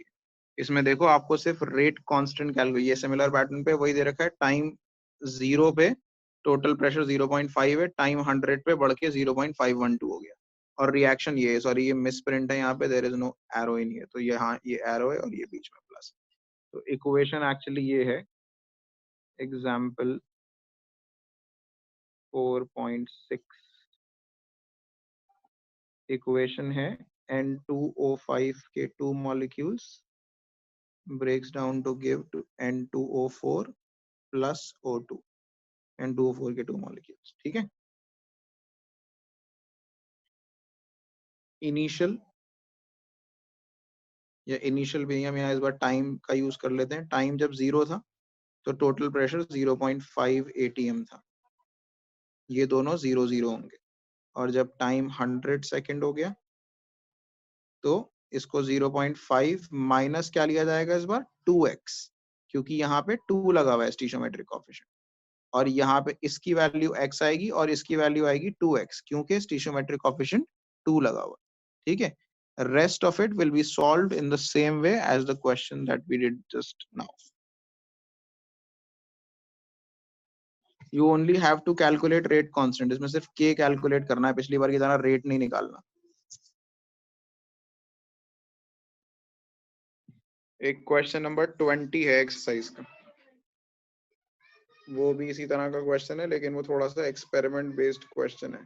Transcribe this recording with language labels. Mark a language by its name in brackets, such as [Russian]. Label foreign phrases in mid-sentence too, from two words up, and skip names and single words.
[Hindi] इसमें देखो आपको सिर्फ [English] rate constant [Hindi] कैलकुलेट, ये सिमिलर पैटर्न पे वही दे रखा है, टाइम 0 पे [English] total pressure [Hindi] 0.5 है, टाइम 100 पे बढ़ के 0.512 हो गया, और रिएक्शन ये, सॉरी ये मिस प्रिंट है यहाँ पे, [English] there is no arrow in here, [Hindi] तो यहाँ ये एरो है और ये बीच में प्लस। तो इक्वेशन एक्चुअली ये है, एग्जाम्पल 4.6 इक्वेशन है, N2O5 के 2 [English] molecules breaks down to give to N2O4 plus O2, [Hindi] N2O4 के 2 molecules। ठीक है, इनिशियल या इनिशियल भी हम यहाँ इस बार टाइम का यूज कर लेते हैं। टाइम जब 0 था तो [English] total pressure [Hindi] 0.5 atm था, ये दोनों 0 होंगे। और जब टाइम 100 सेकेंड हो गया तो इसको 0.5 माइनस क्या लिया जाएगा इस बार 2x, क्योंकि यहाँ पे 2 लगा हुआ है [English] stoichiometric coefficient. [Hindi] और यहाँ पे इसकी वैल्यू x आएगी और इसकी वैल्यू आएगी 2x, क्योंकि [English] stoichiometric coefficient [Hindi] 2 लगा हुआ। ठीक है, [English] rest of it will be solved in the same way as the question that we did just now. You only have to calculate rate constant. [Hindi] इसमें सिर्फ k कैलकुलेट करना है, पिछली बार की तरह रेट नहीं निकालना। एक [English] question number [Hindi] 20 है एक्सरसाइज का, वो भी इसी तरह का क्वेश्चन है, लेकिन वो थोड़ा सा [English] experiment based question [Hindi] है।